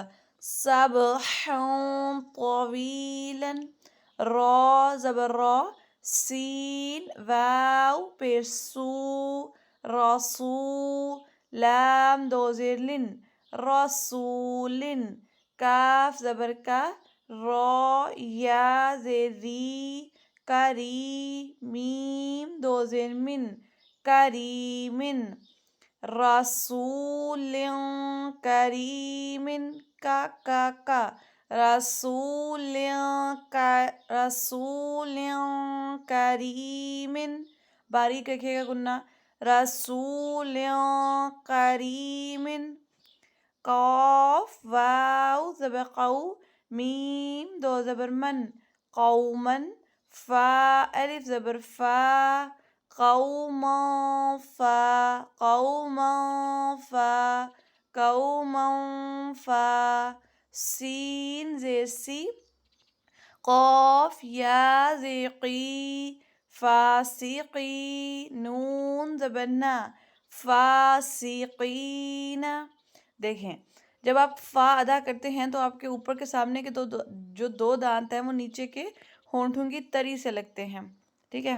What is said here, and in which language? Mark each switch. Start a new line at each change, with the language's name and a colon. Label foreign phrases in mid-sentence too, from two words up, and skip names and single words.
Arabic: سبحان طویلن.
Urdu: را زبر را، سین واو پیر سو، راسو، لام دو زیر لن، رسولن. کاف زبر کا، را یا زیر ری، کری، میم دو زیر من، کریمن. رسول کریم، کا رسول رسول کریم. باریک رکھے گا گننا، رسول کریم. قاف واو زبر قو، میم دو زبر من، قومن. فا الف زبر فا، قوما فا، قوما فا، قوما فا. سین زیر سی، قاف یا زیر قی، فاسقی، نون زبر نا، فاسقین. دیکھیں جب آپ فا ادا کرتے ہیں تو آپ کے اوپر کے سامنے کے جو دو دانت ہیں وہ نیچے کے ہونٹوں کی تری سے لگتے ہیں، ٹھیک ہے؟